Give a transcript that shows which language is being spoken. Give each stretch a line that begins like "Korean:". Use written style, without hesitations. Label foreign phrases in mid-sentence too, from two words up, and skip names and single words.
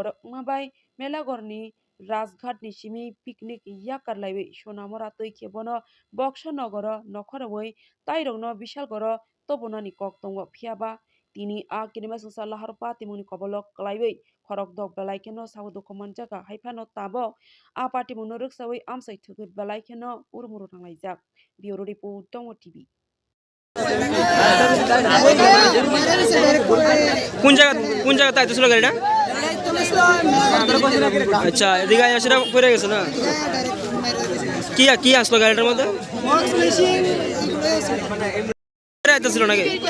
Kok Borok: bai melagorni rajghat ni simi picnic yakarlaiwi sonamora tui khebono Bokshanagar nokhorwi tairokno bishalgoro tobonani kok tongo phiaba tini a kinimasa lahar patimoni kobolok klaiwi khorokdok belaikeno saudo komanjaka haifano tabo a patimono rwksawi amsai thugui belaikeno urmuru nanglaijak Bureau Report Tongo TV
Bangla: কোন জায়গা তাই ছিল গাড়িটা আচ্ছা এদিকে আসলে পড়ে গেছে না কি আসলো গাড়িটার মধ্যে ছিল নাকি